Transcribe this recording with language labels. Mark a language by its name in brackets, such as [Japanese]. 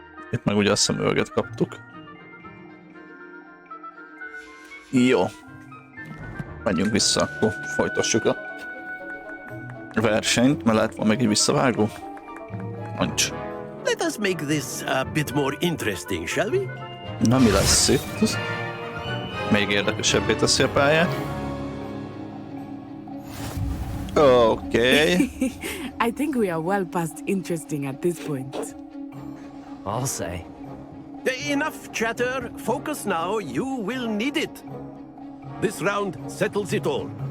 [Hungarian] Itt meg ugye a szemüveget kaptuk. Jó. Menjünk vissza, akkor folytassuk a versenyt, mert lehet van meg egy visszavágó? Nincs. [English] Let us make this a bit more interesting, shall we? [Hungarian] Na mi lesz itt? Még érdekesebbé teszi a pályát. [English] Okay. I think we are well past interesting at this point. I'll say. Enough chatter. Focus now. You will need it. This round settles it all.